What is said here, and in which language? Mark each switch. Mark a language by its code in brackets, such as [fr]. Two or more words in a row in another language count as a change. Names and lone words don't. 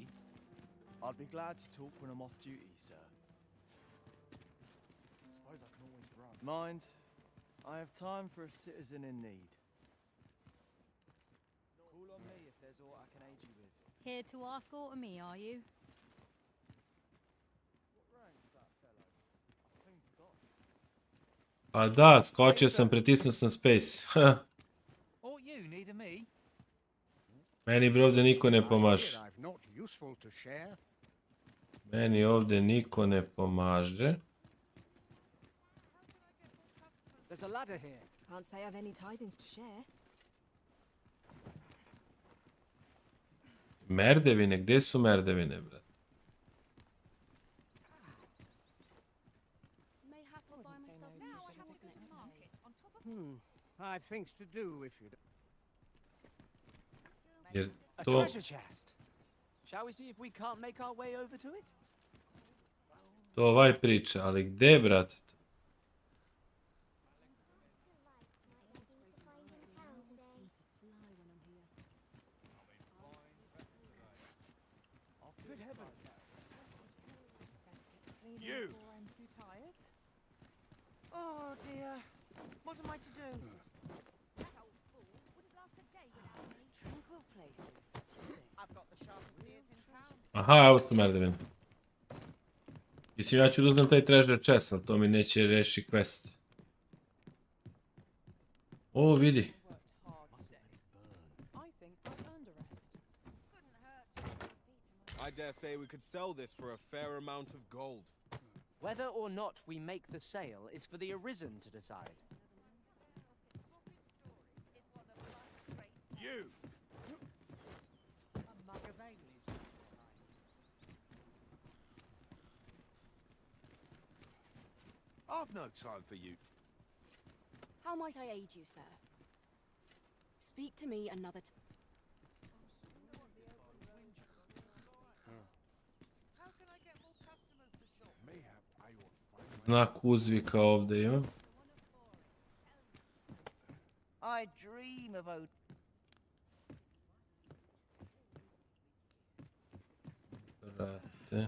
[en] I'd be glad to talk when I'm off duty, sir. Suppose I can always run. Mind, I have time for a citizen in need. Call on me if there's aught I can aid you with. Here to ask aught of me, are you? [bs] Pa da, skočio sam, pritisnuo sam space. [en] Or you need me? [bs] Meni bro ovdje niko ne pomaže. Meni ovdje niko ne pomaže. [en] There's a ladder here. Can't say I've any tidings to share. [bs] Merdevine, gdje su merdevine, brat? [en] I've things to do if you [bs] Jer A to... [en] treasure chest. Shall we see if we can't make our way over to it? [bs] To ovaj priča, ali gdje, brate? [en] Good heavens. You! I'm too tired. Oh dear. What am I to do? That old fool wouldn't last a day without me. Tranquil places such as this. I've got the sharpest ears in town. [bs] Aha, evo su merdevine. Mislim, ja ću da uzmem taj [en] treasure chest, [bs] ali to mi neće reši quest. O, vidi. [en] I dare say we could sell this for a fair amount of gold. Whether or not we make the sale is for the arisen to decide. You! I've no time for you. How might I aid you, sir? Speak to me another time. [bs] Znak uzvika ovdje imam. [en] I dream of [bs] Brate.